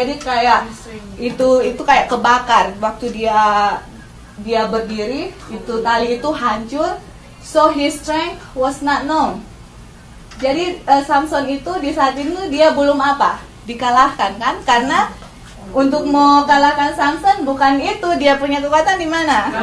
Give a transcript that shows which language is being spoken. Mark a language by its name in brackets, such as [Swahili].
[Indonesian] Jadi kayak itu kayak kebakar waktu dia berdiri, itu tali itu hancur. [English] So his strength was not known. [Indonesian] Jadi Samson itu di saat itu dia belum apa? Dikalahkan kan? Karena untuk mau kalahkan Samson bukan itu, dia punya kekuatan di mana?